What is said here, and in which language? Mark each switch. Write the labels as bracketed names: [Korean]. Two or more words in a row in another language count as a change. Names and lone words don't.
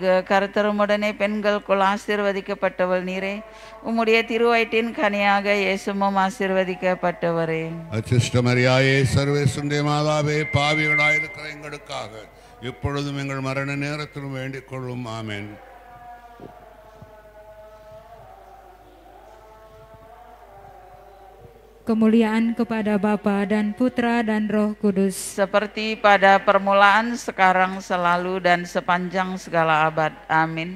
[Tamil] கர்த்தருமுடனே பெண்களுக்குள் ஆசீர்வதிக்கப்பட்டவள் நீரே. உம்முடைய திருவயிற்றின் கனியாக இயேசுவும் ஆசீர்வதிக்கப்பட்டவரே. அச்சிஷ்ட மரியாயே, சர்வேசுடைய மாதாவே, பாவிகளாயிருக்கிற எங்களுக்காக இப்பொழுதும் எங்கள் மரண நேரத்தில் வேண்டிக் கொள்ளும். ஆமென். [Indonesian] Kemuliaan kepada Bapa dan Putra dan Roh Kudus. Seperti pada permulaan, sekarang, selalu, dan sepanjang segala abad. Amin.